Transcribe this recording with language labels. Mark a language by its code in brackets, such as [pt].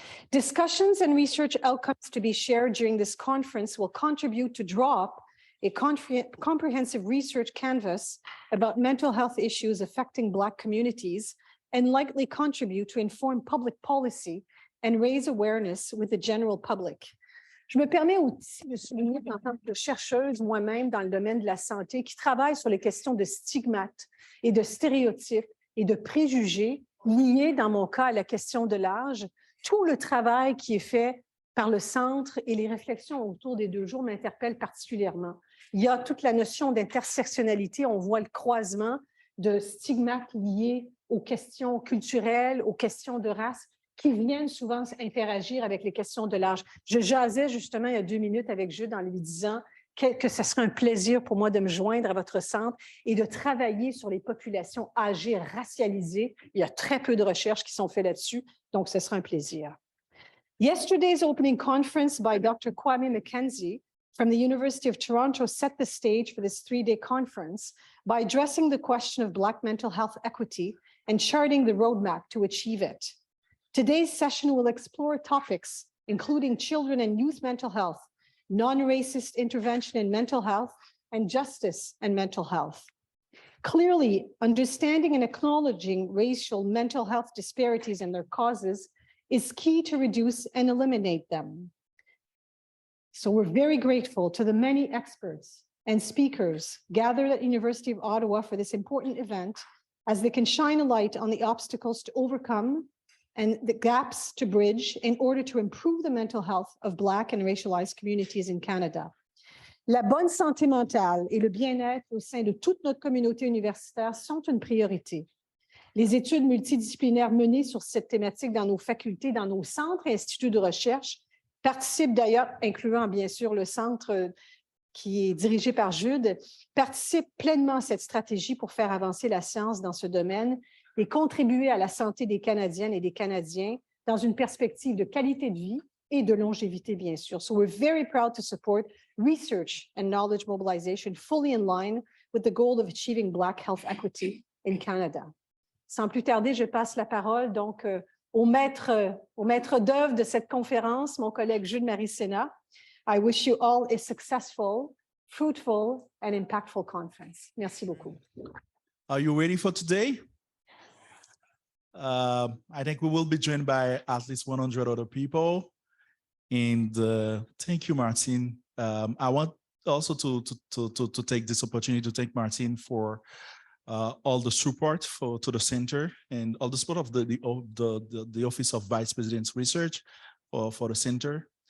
[en] Discussions and research outcomes to be shared during this conference will contribute to draw up a comprehensive research canvas about mental health issues affecting Black communities and likely contribute to inform public policy and raise awareness with the general public. [fr] Je me permets aussi de souligner en tant que chercheuse moi-même dans le domaine de la santé qui travaille sur les questions de stigmates et de stéréotypes et de préjugés liés, dans mon cas, à la question de l'âge. Tout le travail qui est fait par le centre et les réflexions autour des 2 jours m'interpellent particulièrement. Il y a toute la notion d'intersectionnalité, on voit le croisement de stigmates liés aux questions culturelles, aux questions de race, qui viennent souvent interagir avec les questions de l'âge. Je jasais justement il y a 2 minutes avec Jude en lui disant que ce serait un plaisir pour moi de me joindre à votre centre et de travailler sur les populations âgées racialisées. Il y a très peu de recherches qui sont faites là-dessus, donc ce sera un plaisir. [en] Yesterday's opening conference by Dr. Kwame Mackenzie from the University of Toronto set the stage for this 3-day conference by addressing the question of Black mental health equity and charting the roadmap to achieve it. Today's session will explore topics including children and youth mental health, non-racist intervention in mental health, and justice and mental health. Clearly, understanding and acknowledging racial mental health disparities and their causes is key to reduce and eliminate them. So we're very grateful to the many experts and speakers gathered at University of Ottawa for this important event, as they can shine a light on the obstacles to overcome and the gaps to bridge in order to improve the mental health of Black and racialized communities in Canada. [fr] La bonne santé mentale et le bien-être au sein de toute notre communauté universitaire sont une priorité. Les études multidisciplinaires menées sur cette thématique dans nos facultés, dans nos centres et instituts de recherche participent d'ailleurs, incluant bien sûr le centre qui est dirigé par Jude, participent pleinement à cette stratégie pour faire avancer la science dans ce domaine et contribuer à la santé des Canadiennes et des Canadiens dans une perspective de qualité de vie et de longévité, bien sûr. [en] So we're very proud to support research and knowledge mobilization fully in line with the goal of achieving Black health equity in Canada. [fr] Sans plus tarder, je passe la parole donc au maître d'œuvre de cette conférence, mon collègue Jude-Marie Sénat. [en] I wish you all a successful, fruitful, and impactful conference. [fr] Merci beaucoup. [en] Are you ready for today? I think we will be joined by at least 100 other people. And thank you, Martin. I want also to take this opportunity to thank Martin for all the support to the center and all the support of the Office of Vice President's Research for the center.